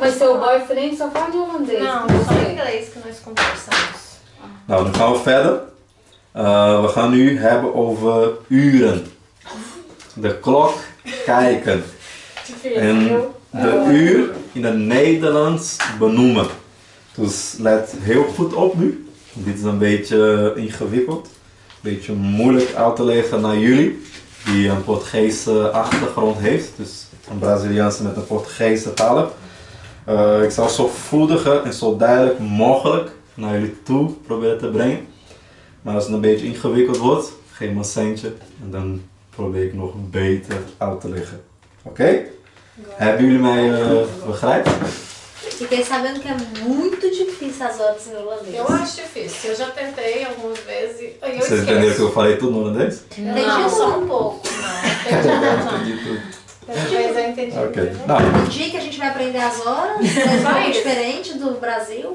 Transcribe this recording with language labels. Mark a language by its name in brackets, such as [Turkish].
[Portuguese] Mas seu boyfriend só fala de holandês. Não, com só você. em inglês que nós conversamos. [Dutch] Nou, nu gaan we verder. We gaan nu hebben over uren. De klok kijken. [Portuguese] Difícil, [Dutch] En [Portuguese] viu? [Dutch] de uur in het Nederlands benoemen. Dus let heel goed op nu. Dit is een beetje ingewikkeld. Een beetje moeilijk uit te leggen naar jullie. Die een Portugese achtergrond heeft. Dus een Braziliaanse met een Portugese taal. Ik zal zo voediger en zo duidelijk mogelijk naar jullie toe proberen te brengen. Maar als het een beetje ingewikkeld wordt, geef me een centje en dan probeer ik nog beter uit te leggen. Oké? Hebben jullie mij begrijpen? [Portuguese] Fiquei sabendo que é muito difícil as horas em holandês. Eu acho difícil. Eu já tentei algumas vezes e eu Vocês entenderam que eu falei tudo no holandês? Não, só um pouco. Não, entendi não. Entendi tudo. Dessa vez eu entendi. Ok. Não. Não. O dia que a gente vai aprender as horas é um pouco diferente do Brasil.